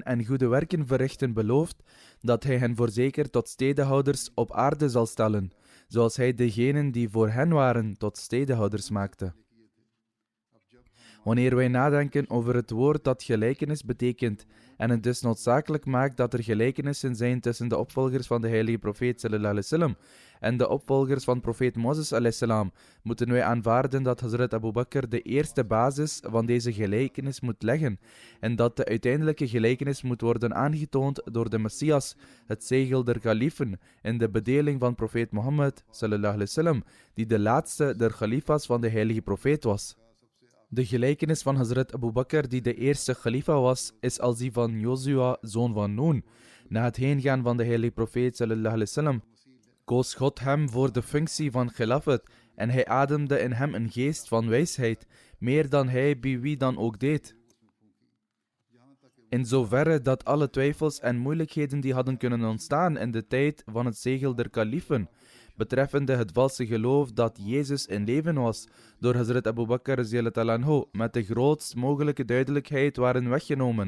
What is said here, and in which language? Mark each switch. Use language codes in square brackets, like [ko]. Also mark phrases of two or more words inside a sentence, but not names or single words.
[nl] en goede werken verrichten beloofd, dat hij hen voorzeker tot stedehouders op aarde zal stellen, zoals hij degenen die voor hen waren tot stedehouders maakte. Wanneer wij nadenken over het woord dat gelijkenis betekent en het dus noodzakelijk maakt dat er gelijkenissen zijn tussen de opvolgers van de heilige profeet [ar] صلى الله عليه وسلم [nl] en de opvolgers van profeet Mozes [ar] عليه السلام, [nl] moeten wij aanvaarden dat Hazrat Abu Bakr de eerste basis van deze gelijkenis moet leggen en dat de uiteindelijke gelijkenis moet worden aangetoond door de Messias, het zegel der kalifen, in de bedeling van profeet Mohammed [ar] صلى الله عليه وسلم, [nl] die de laatste der khalifas van de heilige profeet was. De gelijkenis van Hazrat Abu Bakr, die de eerste khalifa was, is als die van Jozua, zoon van Noen. Na het heengaan van de heilige profeet [ar] صلى الله عليه وسلم, [nl] koos God hem voor de functie van khilafat en hij ademde in hem een geest van wijsheid, meer dan hij bij wie dan ook deed. In zoverre dat alle twijfels en moeilijkheden die hadden kunnen ontstaan in de tijd van het zegel der kalifen, betreffende het valse geloof dat Jezus in leven was, door Hazrat Abu Bakr [ar] رضي الله عنه [nl] met de grootst mogelijke duidelijkheid waren weggenomen.